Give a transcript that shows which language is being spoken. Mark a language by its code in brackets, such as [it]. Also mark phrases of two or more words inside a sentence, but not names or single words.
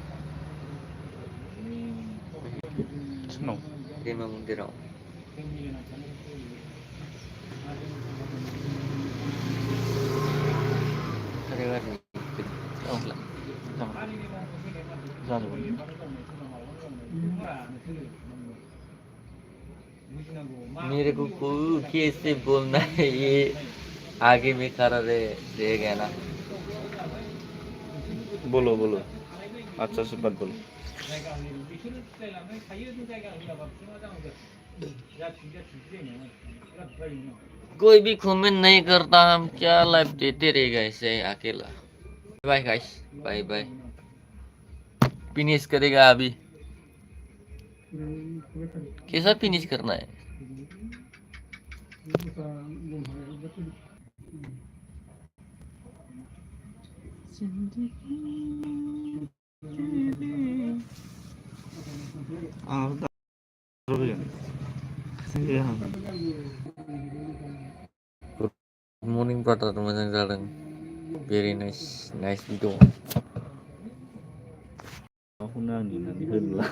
[en] Snow. [id] Dia mau dirau. Ada kan? Oh, jangan. Jangan. [hi] मेरे को कैसे बोलना है ये आगे में खड़ा रहेगा ना बोलो बोलो अच्छा से बात बोलो। कोई भी कमेंट नहीं करता हम क्या लाइफ देते रहेगा ऐसे अकेला [en] bye guys bye bye [hi] फिनिश करेगा अभी कैसा फिनिश करना है [id] Iya. [en] Good morning brother teman-teman very nice video [id] Aku nangis nanti